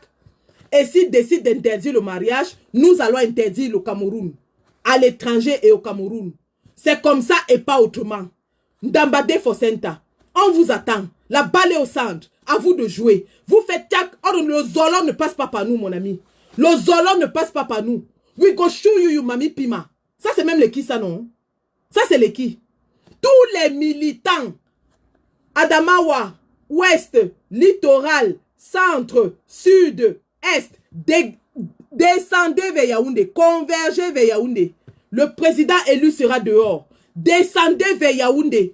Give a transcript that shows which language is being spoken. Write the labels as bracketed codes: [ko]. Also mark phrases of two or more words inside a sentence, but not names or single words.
[fr] Et s'il décide d'interdire le mariage, nous allons interdire le Cameroun. À l'étranger et au Cameroun. C'est comme ça et pas autrement. Ndambade Fosenta, on vous attend. La balle est au centre. À vous de jouer. Vous faites tac. Oh, le Zolo ne passe pas par nous, mon ami. Le Zolo ne passe pas par nous. [pcm] We go show you, Mami Pima. [fr] Ça, c'est même les qui, ça, non? Ça, c'est les qui? Tous les militants, Adamawa, Ouest, Littoral, Centre, Sud, Est, descendez vers Yaoundé, convergez vers Yaoundé. Le président élu sera dehors. Descendez vers Yaoundé.